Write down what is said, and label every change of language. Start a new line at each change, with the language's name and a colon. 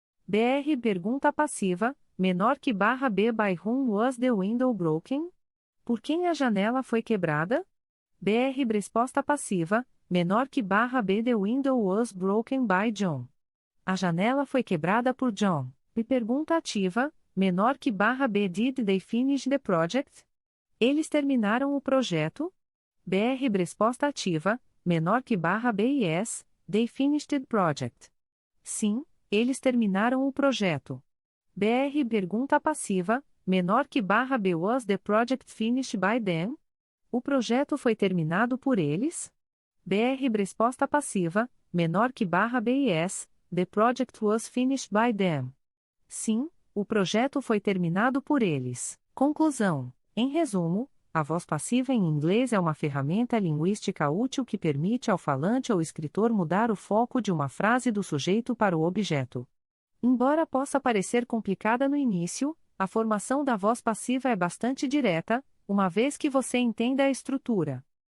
Portuguese: BR pergunta passiva, menor que barra B,
English: by whom was the window broken?
Portuguese: Por quem a janela foi quebrada? BR resposta passiva, menor que barra B,
English: the window was broken by John.
Portuguese: A janela foi quebrada por John. E pergunta ativa, menor que barra B,
English: did they finish the project?
Portuguese: Eles terminaram o projeto? BR resposta ativa, menor que barra B,
English: yes, they finished the project.
Portuguese: Sim, eles terminaram o projeto. BR pergunta passiva, menor que barra B,
English: was the project finished by them?
Portuguese: O projeto foi terminado por eles? BR resposta passiva, menor que barra B,
English: yes, the project was finished by them.
Portuguese: Sim, o projeto foi terminado por eles. Conclusão. Em resumo, a voz passiva em inglês é uma ferramenta linguística útil que permite ao falante ou escritor mudar o foco de uma frase do sujeito para o objeto. Embora possa parecer complicada no início, a formação da voz passiva é bastante direta, uma vez que você entenda a estrutura.